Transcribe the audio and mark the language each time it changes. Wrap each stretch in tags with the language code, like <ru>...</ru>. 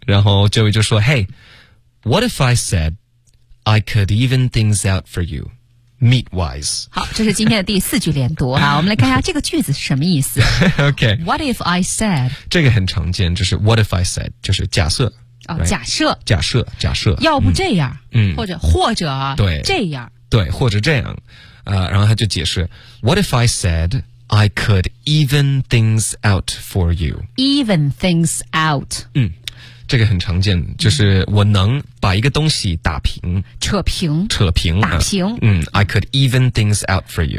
<zh>然后这位就说</zh> <en>：“Hey， what if I said I could even things out for you？” Meat wise，</en> <zh>好，这是今天的第四句连读哈。我们来看一下这个句子是什么意思。</zh> <en>OK，What、 okay. if I said？</en> <zh>这个很常见，就是</zh> <en>What if I said？</en> <zh>就是假设。哦、</zh> <en>oh, right? ，</en> <zh>假设，假设，假设。要不这样，嗯，或者啊，对，这样，对，或者这样，然后他就解释 ，</zh> <en>What if I said I could even things out for you？Even things out，嗯。</en> <zh>这个很常见，就是我能把一个东西打平、扯平、扯平、打平。</zh> <en>嗯 ，I could even things out for you。</en>